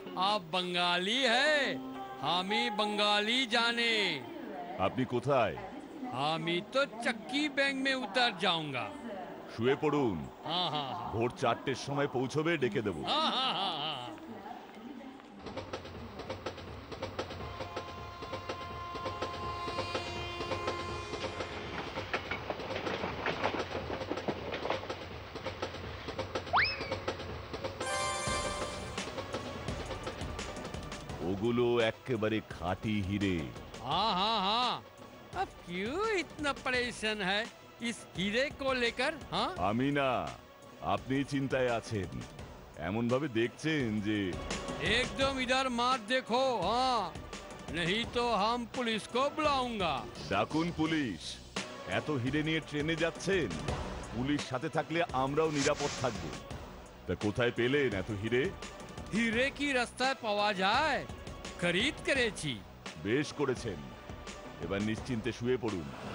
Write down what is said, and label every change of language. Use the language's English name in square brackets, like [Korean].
[Hindi] आप बंगाली है, हम ही बंगाली जाने। [Bangla] আপনি কোথায়? আমি তো চক্কি ব্যাংক [Hindi] में उतर जाऊंगा। [Bangla] শুয়ে পড়ুন, [Hindi] हाँ हाँ हाँ [Bangla] ভোর 4টের সময় পৌঁছবে, ডেকে দেবো। [Hindi] हाँ हाँ हाँ हाँ। [Bangla] ওগুলো একেবারে খাঁটি হিরে। [Hindi] हाँ हाँ हाँ। अब क्यों इतना परेशान है इस हीरे को लेकर? हाँ, [Bangla] আমি না, আপনি চিন্তায় আছেন, এমন ভাবে দেখছেন যে। [Hindi] एकदम इधर मत देखो, हाँ, नहीं तो हम पुलिस को बुलाऊंगा। [Bangla] ডাকুন পুলিশ। এত হিরে নিয়ে ট্রেনে যাচ্ছেন, পুলিশ সাথে থাকলে আমরাও নিরাপদ থাকবো। তা কোথায় পেলেন এত হিরে? হিরে কি রাস্তায় পাওয়া যায়, খরিদ করেছি। বেশ করেছেন, এবার নিশ্চিন্তে শুয়ে পড়ুন।